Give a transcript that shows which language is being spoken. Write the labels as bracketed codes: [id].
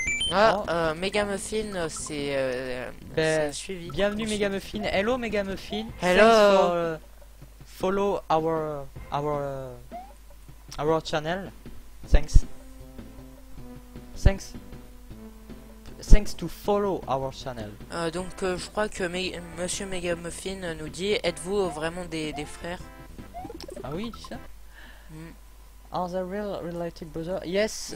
[fr] Ah, Megamuffin, c'est suivi. Bienvenue Megamuffin. [en] Hello [fr] Megamuffin. [en] Hello. Thanks for follow our channel. Thanks. Thanks to follow our channel. [fr] Donc je crois que Monsieur Megamuffin nous dit, êtes-vous vraiment des frères? Ah oui, tu sais. [en] Are they related brothers? Yes.